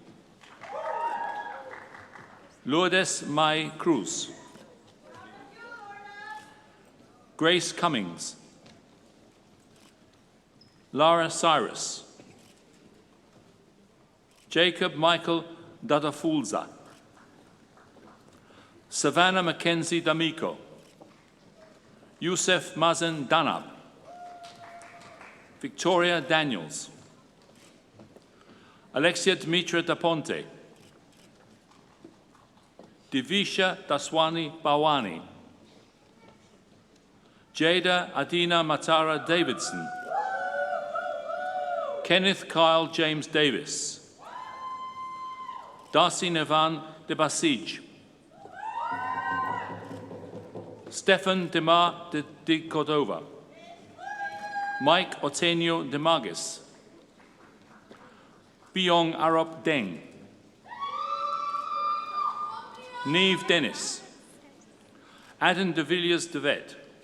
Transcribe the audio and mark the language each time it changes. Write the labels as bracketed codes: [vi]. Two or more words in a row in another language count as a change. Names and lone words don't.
[en] Lourdes Mai Cruz, Grace Cummings, Lara Cyrus, Jacob Michael Dadafulza, Savannah Mackenzie D'Amico, Youssef Mazen Danab, Victoria Daniels, Alexia Dimitra Da Ponte, Divisha Daswani Bawani, Jada Adina Matara Davidson, Kenneth Kyle James Davis, Darcy Nevan de Basij, Stefan Demar de Cordova, Mike Otenio de Magis, Byong Arop Deng, Neve Dennis, Adam de Villiers de Vet,